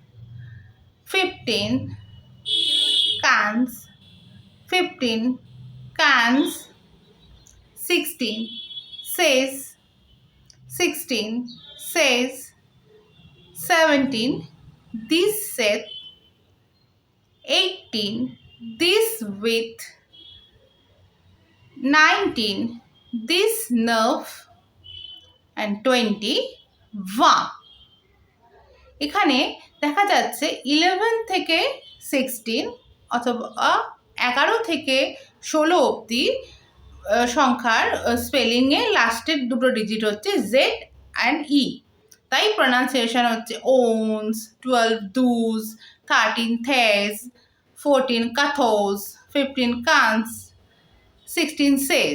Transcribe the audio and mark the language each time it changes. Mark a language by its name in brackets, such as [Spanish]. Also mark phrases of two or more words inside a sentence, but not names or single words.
[French] 15 quinze 15 quinze 16 seize 16 seize 17 dix-sept 18 dix-huit 19 dix-neuf and 20 vingt। [Bangla] এখানে দেখা যাচ্ছে 11 থেকে 16 অথবা 11 থেকে 16 অবধি সংখ্যার স্পেলিংয়ে লাস্টের দুটো ডিজিট হচ্ছে [English] z and e, [Bangla] তাই প্রনাউন্সিয়েশন হচ্ছে [French] onze 12 douze 13 treize 14 quatorze 15 quinze 16 seize.